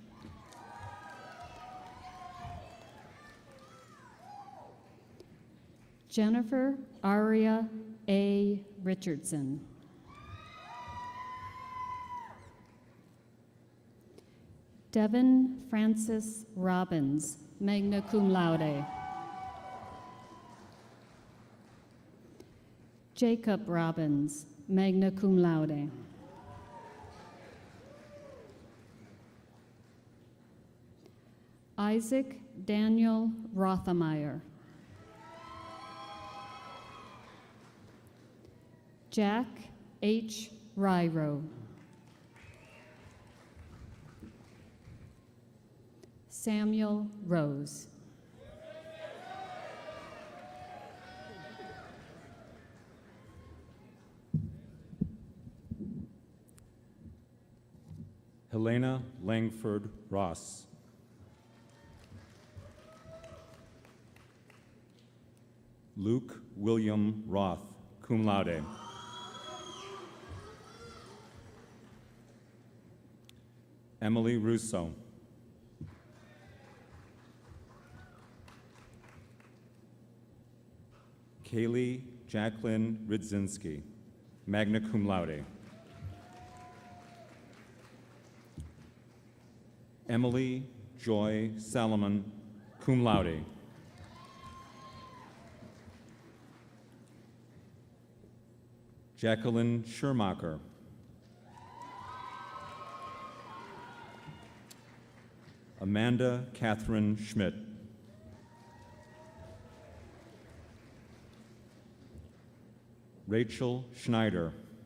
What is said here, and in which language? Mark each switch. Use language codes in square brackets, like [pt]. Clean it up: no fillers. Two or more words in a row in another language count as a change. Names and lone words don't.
[en] Jennifer Aria A. Richardson. Devin Francis Robbins, [la] magna cum laude. [en] Jacob Robbins, [la] magna cum laude. [en] Isaac Daniel Rothemeyer. Jack H. Ryro. Samuel Rose. Helena Langford Ross. Luke William Roth, [la] cum laude. [en] Emily Russo. Kaylee Jacqueline Ridzinski, [la] magna cum laude. [en] Emily Joy Salomon, [la] cum laude. [en] Jacqueline Schermacher. Amanda Catherine Schmidt. Rachel Schneider.